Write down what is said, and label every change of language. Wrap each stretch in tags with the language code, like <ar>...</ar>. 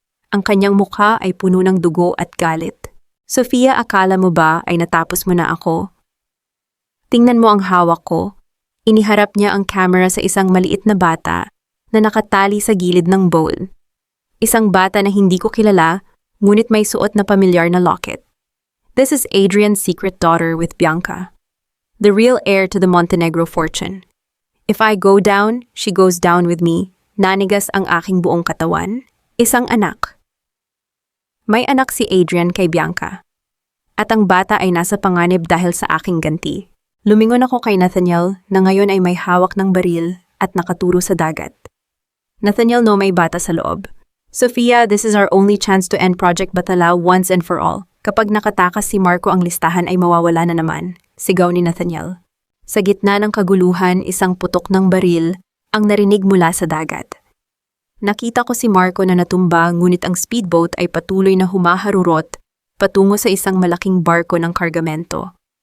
<tl>Ang kanyang mukha ay puno ng dugo at galit. Sofia, akala mo ba ay natapos mo na ako? Tingnan mo ang hawak ko. Iniharap niya ang camera sa isang maliit na bata na nakatali sa gilid ng bowl. Isang bata na hindi ko kilala, ngunit may suot na pamilyar na locket.</tl> <en>This is Adrian's secret daughter with Bianca, the real heir to the Montenegro fortune. If I go down, she goes down with me.</en> <tl>Nanigas ang aking buong katawan. Isang anak. May anak si Adrian kay Bianca. At ang bata ay nasa panganib dahil sa aking ganti. Lumingon ako kay Nathaniel na ngayon ay may hawak ng baril at nakaturo sa dagat. Nathaniel, no, may bata sa loob.</tl> <en>Sofia, this is our only chance to end Project Batala once and for all.</en> <tl>Kapag nakatakas si Marco, ang listahan ay mawawala na naman. Sigaw ni Nathaniel. Sa gitna ng kaguluhan, isang putok ng baril ang narinig mula sa dagat. Nakita ko si Marco na natumba, ngunit ang speedboat ay patuloy na humaharurot patungo sa isang malaking barko ng kargamento.</tl>